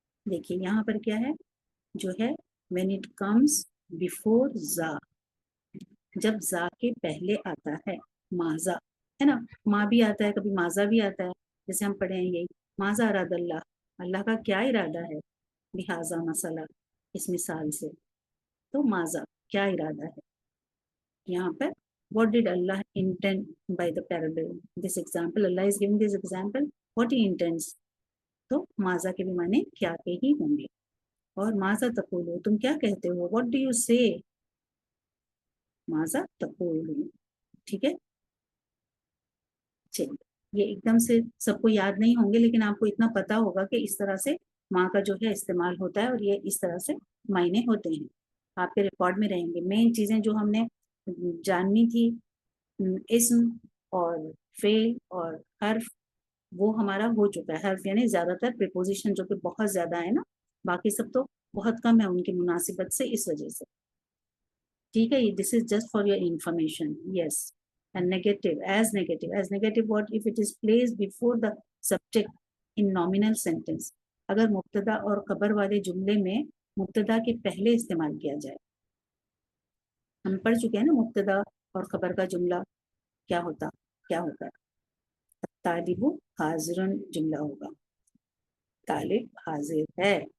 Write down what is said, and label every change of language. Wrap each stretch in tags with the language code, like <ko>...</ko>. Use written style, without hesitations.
<ur>دیکھیے یہاں پر کیا ہے جو ہے</ur> <en>when it comes before ذا،</en> <ur>جب ذا کے پہلے آتا ہے ماذا، ہے نا. ماں بھی آتا ہے کبھی، ماذا بھی آتا ہے. جیسے ہم پڑھے ہیں یہی</ur> <ar>ماذا اراد اللہ،</ar> <ur>اللہ کا کیا ارادہ ہے بہذا مسئلہ، اس مثال سے. تو ماذا کیا ارادہ ہے.</ur> <en>یہاں پر what did Allah intend by the parable, this example, Allah is giving this example, what he intends.</en> <ur>تو ماذا کے بھی معنی کیا کے ہی ہوں گے. اور</ur> <ar>ماذا تقولو،</ar> <ur>تم کیا کہتے ہو،</ur> <en>what do you say،</en> <ur>ماذا تقولو. ٹھیک ہے، چلیے یہ ایک دم سے سب کو یاد نہیں ہوں گے، لیکن آپ کو اتنا پتا ہوگا کہ اس طرح سے ماں کا جو ہے استعمال ہوتا ہے اور یہ اس طرح سے معنی ہوتے ہیں. آپ کے ریکارڈ میں رہیں گے. مین چیزیں جو ہم نے جاننی تھی، اسم اور فعل اور حرف، وہ ہمارا ہو چکا ہے. حرف یعنی زیادہ تر پریپوزیشن جو کہ بہت زیادہ ہے نا، باقی سب تو بہت کم ہے ان کی مناسبت سے، اس وجہ سے. ٹھیک ہے،</ur> <en>This is just for your information. Yes and negative, as negative what if it is placed before the subject in nominal sentence.</en> <ur>اگر مبتدا اور خبر والے جملے میں مبتدا کے پہلے استعمال کیا جائے. ہم پڑھ چکے ہیں نا مبتدا اور خبر کا جملہ کیا ہوتا ہے. طالب حاضر جملہ ہوگا، طالب حاضر ہے.</ur>